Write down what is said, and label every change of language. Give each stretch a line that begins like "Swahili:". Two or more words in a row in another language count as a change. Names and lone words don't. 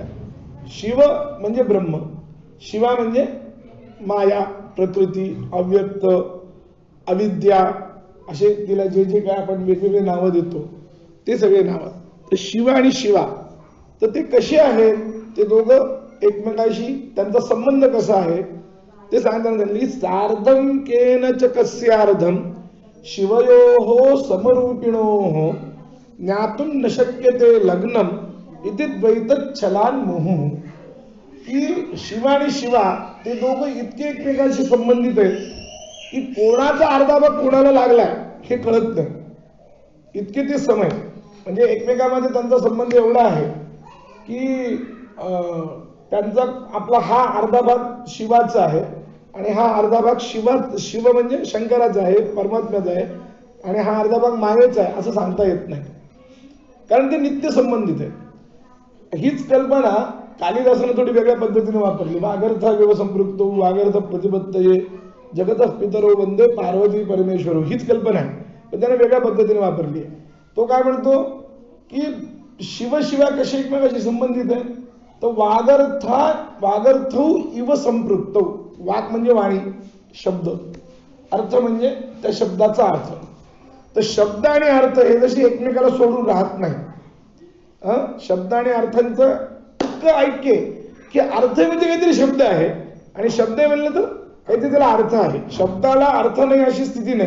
Marathi: शिव म्हणजे ब्रह्म, शिवा म्हणजे माया, प्रकृती, अव्यक्त, अविद्या, असे तिला जे जे काय आपण वेगवेगळे नावं देतो ते सगळे नावं. तर शिव आणि शिवा तर ते कसे आहेत, ते दोघं एकमेकाशी त्यांचा संबंध कसा आहे ते सांगताना त्यांनी
Sanskrit: सार्धम केन च कस्यार्धम शिवयोः समरूपिणोः ज्ञातुम न शक्यते लग्नम इति द्वैतच्छलान् मुहुः.
Marathi: की शिव आणि शिवा ते दोघं इतके एकमेकांशी संबंधित आहेत की कोणाचा अर्धा भाग कोणाला लागलाय हे कळत नाही, इतके ते समय म्हणजे एकमेकांमध्ये त्यांचा संबंध एवढा आहे की त्यांचा आपला हा अर्धा भाग शिवाचा आहे आणि हा अर्धा भाग शिव म्हणजे शंकराचा आहे, परमात्म्याचा आहे, आणि हा अर्धा भाग मायेचा आहे असं सांगता येत नाही, कारण ते नित्य संबंधित आहे. हीच कल्पना कालिदासाने थोडी वेगळ्या पद्धतीने वापरली.
Sanskrit: वागर्था व्यवसंपृक्तो वागर्थ प्रतिपत्तये जगतः पितरो वंदे पार्वती परमेश्वरो,
Marathi: हीच कल्पना आहे, पण त्याने वेगळ्या पद्धतीने वापरली आहे. तो काय म्हणतो की शिवशिवा कसे एकमेकाशी संबंधित आहे, तर
Sanskrit: वागर्थौ इव संपृक्तौ,
Marathi: वाक म्हणजे वाणी, शब्द, अर्थ म्हणजे त्या शब्दाचा अर्थ. तर शब्द आणि अर्थ हे जशी एकमेकाला सोडून राहत नाही, शब्द आणि अर्थांचं इतकं ऐक्य की अर्थ म्हणजे काहीतरी शब्द आहे आणि शब्द म्हणलं तर काहीतरी त्याला अर्थ आहे, शब्दाला अर्थ नाही अशी स्थिती नाही.